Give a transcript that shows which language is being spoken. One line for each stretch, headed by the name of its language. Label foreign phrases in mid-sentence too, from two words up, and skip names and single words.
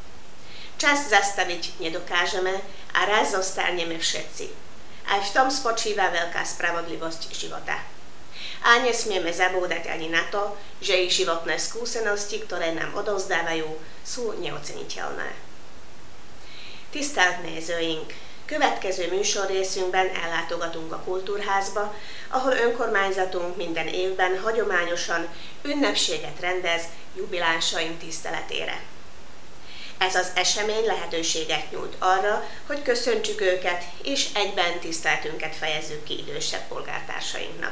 Slovak: Čas zastaviť nedokážeme a raz zostaneme všetci. Aj v tom spočíva veľká spravodlivosť života. A nesmieme zabúdať ani na to, že ich životné skúsenosti, ktoré nám odovzdávajú, sú neoceniteľné.
Hungarian: Tisztelt nézőink! Következő műsorrészünkben ellátogatunk a Kultúrházba, ahol önkormányzatunk minden évben hagyományosan ünnepséget rendez jubilánsaink tiszteletére. Ez az esemény lehetőséget nyújt arra, hogy köszöntsük őket, és egyben tiszteletünket fejezzük ki idősebb polgártársainknak.